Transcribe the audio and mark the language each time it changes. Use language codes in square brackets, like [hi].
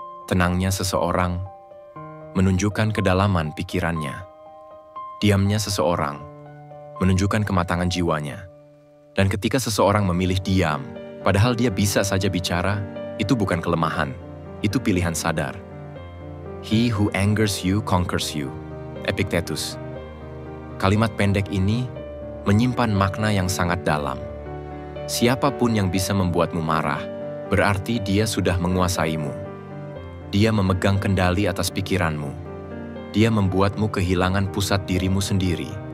[id] Tenangnya seseorang menunjukkan kedalaman pikirannya. Diamnya seseorang menunjukkan kematangan jiwanya. Dan ketika seseorang memilih diam, padahal dia bisa saja bicara, itu bukan kelemahan, itu pilihan sadar. [en] He who angers you conquers you. Epictetus. [id] Kalimat pendek ini menyimpan makna yang sangat dalam. Siapapun yang bisa membuatmu marah, berarti dia sudah menguasaimu. Dia memegang kendali atas pikiranmu. Dia membuatmu kehilangan pusat dirimu sendiri.